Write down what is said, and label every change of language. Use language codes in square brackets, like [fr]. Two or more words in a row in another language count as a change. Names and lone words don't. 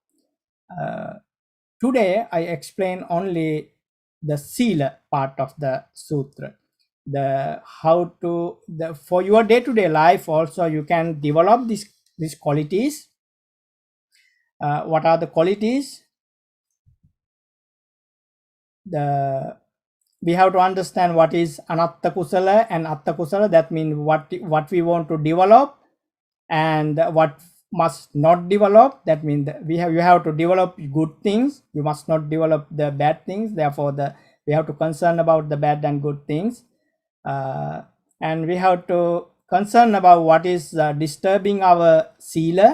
[en] Today I explain only the sila part of the sutra. For your day-to-day life also you can develop these qualities. What are the qualities? We have to understand what is [pi] anatta kusala [en] and [pi] atta kusala. [en] That means what we want to develop and what must not develop. That means you have to develop good things, you must not develop the bad things. Therefore we have to concern about the bad and good things, and we have to concern about what is disturbing our sila.